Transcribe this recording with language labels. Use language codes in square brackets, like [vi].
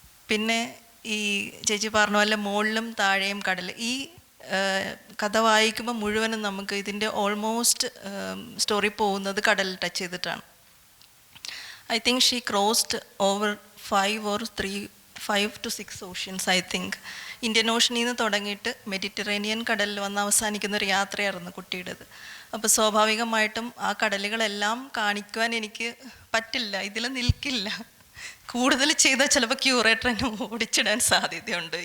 [ml] പിന്നെ ഈ ചേച്ചി പറഞ്ഞ പോലെ മുകളിലും താഴെയും കടൽ, ഈ കഥ വായിക്കുമ്പോൾ മുഴുവനും നമുക്ക് ഇതിൻ്റെ ഓൾമോസ്റ്റ് സ്റ്റോറി പോകുന്നത് കടലിൽ ടച്ച് ചെയ്തിട്ടാണ്. [en] I think she crossed over 5 to 6 oceans, I think. [ml] Indian ഓഷനിൽ നിന്ന് തുടങ്ങിയിട്ട് മെഡിറ്ററേനിയൻ കടലിൽ വന്ന് അവസാനിക്കുന്ന ഒരു യാത്രയായിരുന്നു കുട്ടിയുടേത്. അപ്പോൾ സ്വാഭാവികമായിട്ടും ആ കടലുകളെല്ലാം കാണിക്കുവാൻ എനിക്ക് പറ്റില്ല, ഇതിൽ നിൽക്കില്ല. കൂടുതൽ ചെയ്താൽ ചിലപ്പോൾ ക്യൂറേറ്റർ എന്നെ ഓടിച്ചിടാൻ സാധ്യതയുണ്ട്.